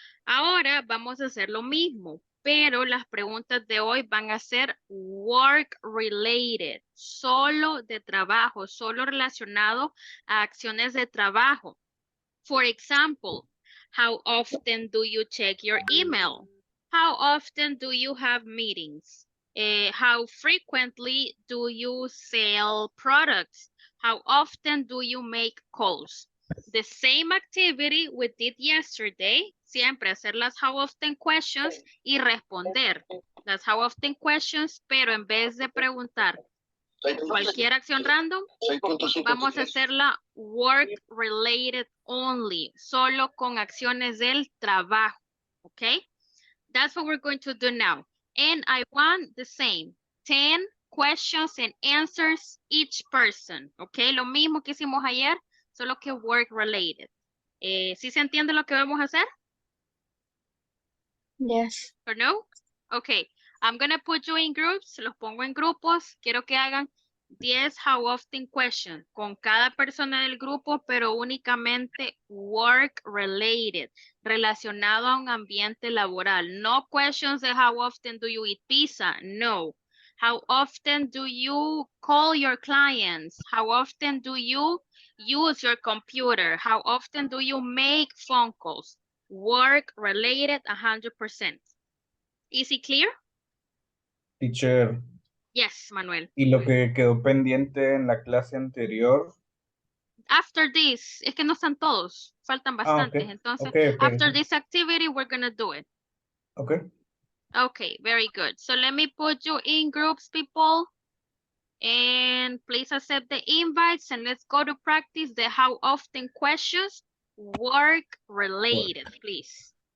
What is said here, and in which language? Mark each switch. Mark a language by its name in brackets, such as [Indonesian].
[Spanish] Ahora vamos a hacer lo mismo, pero las preguntas de hoy van a ser work related, solo de trabajo, solo relacionado a acciones de trabajo. [English] For example, how often do you check your email? How often do you have meetings? How frequently do you sell products? How often do you make calls? The same activity we did yesterday, [Spanish] siempre hacer las how often questions y responder las how often questions, pero en vez de preguntar cualquier acción random, vamos a hacerla [English] work related only, [Spanish] solo con acciones del trabajo, okay? [English] That's what we're going to do now. And I want the same, 10 questions and answers each person, okay? [Spanish] Lo mismo que hicimos ayer, solo que [English] work related. [Spanish] ¿Sí se entiende lo que vamos a hacer? [English] Yes. Or no? Okay, I'm gonna put you in groups, [Spanish] los pongo en grupos, quiero que hagan 10 how often questions con cada persona del grupo, pero únicamente work related, relacionado a un ambiente laboral. [English] No questions de how often do you eat pizza, no. How often do you call your clients? How often do you use your computer? How often do you make phone calls? Work related 100%. Is it clear? Teacher, Yes, Manuel. [Spanish] y lo que quedó pendiente en la clase anterior. [English] After this, [Spanish] es que no están todos, faltan bastantes. Ok. Entonces, Okay. [English] after this activity, we're gonna do it. Okay. Okay, very good. So let me put you in groups, people. And please accept the invites and let's go to practice the how often questions, work related, please.